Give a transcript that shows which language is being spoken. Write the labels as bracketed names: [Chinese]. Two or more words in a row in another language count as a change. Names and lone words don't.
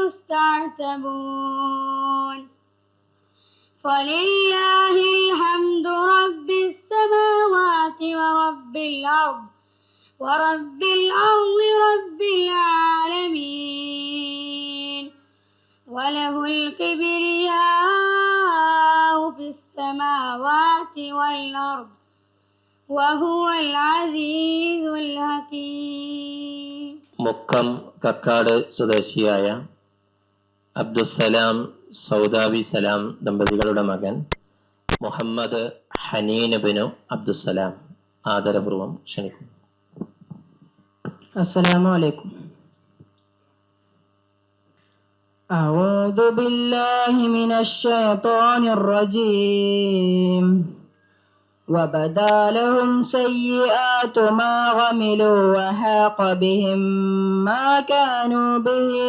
[Arabic] يستعتبون فلله الحمد رب السماوات ورب الأرض رب العالمين وله الكبرياء في السماوات والأرض وهو العزيز الحكيم. [Malayalam] മുക്കം കക്കാട് സ്വദേശിയായ അബ്ദുസലാം സൗദാവി സലാം ദമ്പതികളുടെ മകൻ മുഹമ്മദ് ഹനീൻ ബിനു അബ്ദുസലാം ആദരപൂർവ്വം ക്ഷണിക്കുന്നു. [Arabic] السلام عليكم. أعوذ بالله من الشيطان الرجيم وبدا لهم سيئات ما عملوا وحاق بهم ما كانوا به